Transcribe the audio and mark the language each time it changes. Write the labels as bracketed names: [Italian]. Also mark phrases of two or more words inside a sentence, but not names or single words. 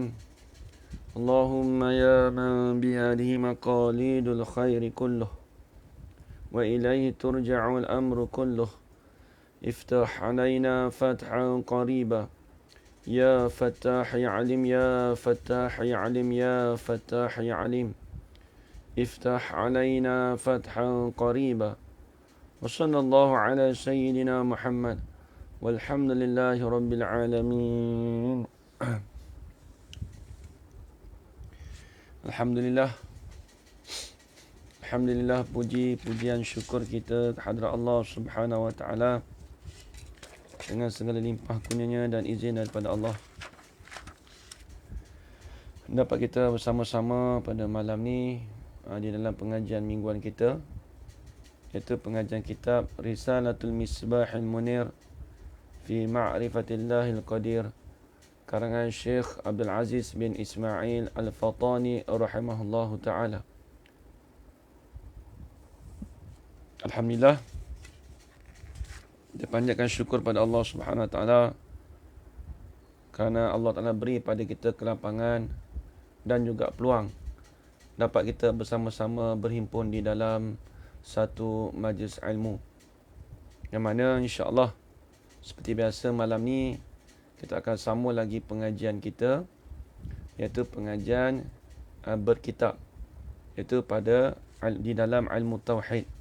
[Arabic] اللهم يا من بيده مقاليد الخير كله وإليه ترجع الأمر كله افتح علينا فتحا قريبا يا فتاح يعلم يا فتاح يعلم يا فتاح يعلم افتح علينا فتحا قريبا وصلى الله على سيدنا محمد والحمد لله رب العالمين. [Malay] Alhamdulillah. Alhamdulillah, puji-pujian syukur kita kehadrat Allah [Arabic] Subhanahu wa taala [Malay] dengan segala limpah kurnianya dan izin daripada Allah. Dapat kita bersama-sama pada malam ni di dalam pengajian mingguan kita, iaitu pengajian kitab Risalatul Misbahil Munir fi Ma'rifatillahil Qadir karangan Syekh Abdul Aziz bin Ismail Al-Fatani [Arabic] rahimahullahu taala. [Malay] Alhamdulillah, kita panjatkan syukur pada Allah [Arabic] Subhanahu Wa Taala [Malay] kerana Allah Taala beri pada kita kelapangan dan juga peluang dapat kita bersama-sama berhimpun di dalam satu majlis ilmu, yang mana insya-Allah seperti biasa malam ni kita akan sambung lagi pengajian kita, iaitu pengajian berkitab, iaitu pada di dalam ilmu tauhid.